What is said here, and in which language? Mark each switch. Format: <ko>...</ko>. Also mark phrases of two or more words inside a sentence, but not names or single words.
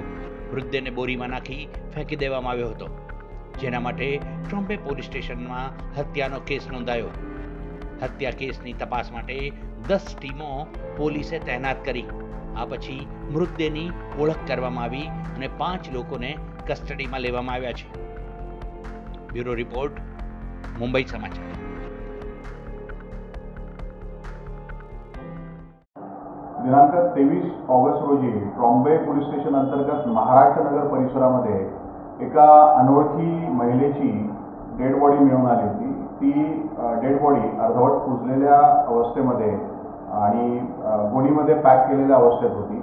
<gu>મૃતદેહને બોરીમાં નાખી ફેંકી દેવામાં આવ્યો હતો, જેના માટે ટ્રોમ્બે પોલીસ સ્ટેશનમાં હત્યાનો કેસ નોંધાયો. હત્યા કેસની તપાસ માટે 10 ટીમો પોલીસે તૈનાત કરી. આ પછી મૃતદેહની ઓળખ કરવામાં આવી અને 5 લોકોને કસ્ટડીમાં લેવામાં આવ્યા છે.</gu> <en>bureau report,</en> <gu>મુંબઈ સમાચાર.</gu> <mr>दिनांक 23 ऑगस्ट रोजी ट्रॉम्बे पोलीस स्टेशन अंतर्गत महाराष्ट्र नगर परिसरामध्ये एका अनोळखी महिलेची</mr> <en>dead body</en> <mr>मिळून आली होती. ती</mr> <en>dead body</en> <mr>अर्धवट कुजलेल्या अवस्थेमध्ये आणि गोणीमध्ये पॅक केलेल्या अवस्थेत होती.</mr>